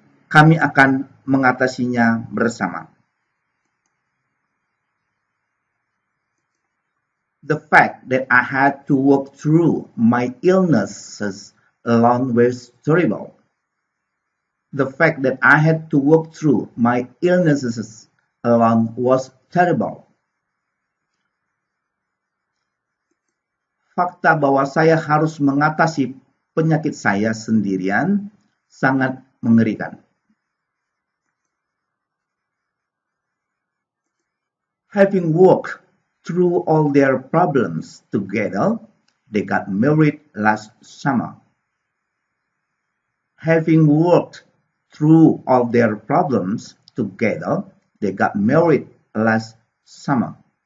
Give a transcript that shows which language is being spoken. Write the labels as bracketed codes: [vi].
[id] Kami akan mengatasinya bersama. [en] The fact that I had to work through my illnesses alone was terrible. The fact that I had to work through my illnesses alone was terrible. [id] Fakta bahwa saya harus mengatasi penyakit saya sendirian sangat mengerikan. [en] Having worked through all their problems together, they got married last summer. Having worked through all their problems together, they got married last summer.